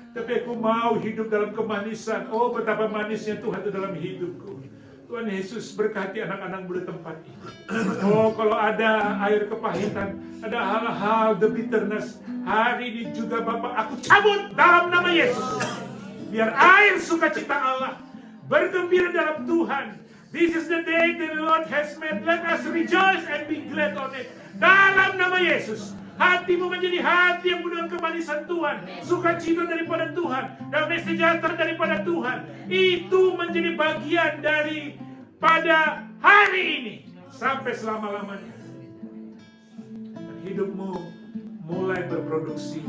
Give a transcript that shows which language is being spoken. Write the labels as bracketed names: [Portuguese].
[Indonesian] Tapi aku mau hidup dalam kemanisan. Oh, betapa manisnya Tuhan itu dalam hidupku. Tuhan Yesus berkati anak-anak muda tempat ini. Oh, kalau ada air kepahitan, ada hal-hal [English] the bitterness, [Indonesian] hari ini juga Bapak, aku cabut dalam nama Yesus. Biar air sukacita Allah bergembira dalam Tuhan. [English] This is the day that the Lord has made. Let us rejoice and be glad on it. [Indonesian] Dalam nama Yesus. Hatimu menjadi hati yang penuh dengan kemanisan Tuhan. Sukacita daripada Tuhan. Damai sejahtera daripada Tuhan. Itu menjadi bagian daripada hari ini. Sampai selama-lamanya. Dan hidupmu mulai berproduksi.